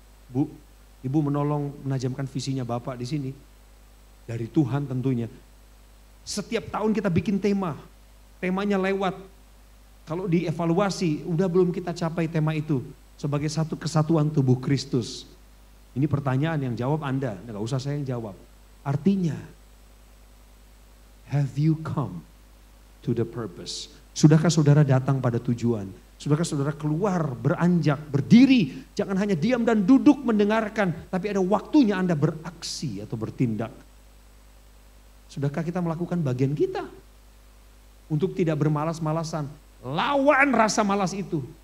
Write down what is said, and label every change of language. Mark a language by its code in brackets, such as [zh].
[id] Bu, Ibu menolong menajamkan visinya Bapak di sini. Dari Tuhan tentunya. Setiap tahun kita bikin tema. Temanya lewat. Kalau dievaluasi udah belum kita capai tema itu. Sebagai satu kesatuan tubuh Kristus. Ini pertanyaan yang jawab Anda, nggak usah saya yang jawab. Artinya, [en] have you come to the purpose? [id] Sudahkah saudara datang pada tujuan? Sudahkah saudara keluar, beranjak, berdiri? Jangan hanya diam dan duduk mendengarkan, tapi ada waktunya Anda beraksi atau bertindak. Sudahkah kita melakukan bagian kita? Untuk tidak bermalas-malasan, lawan rasa malas itu.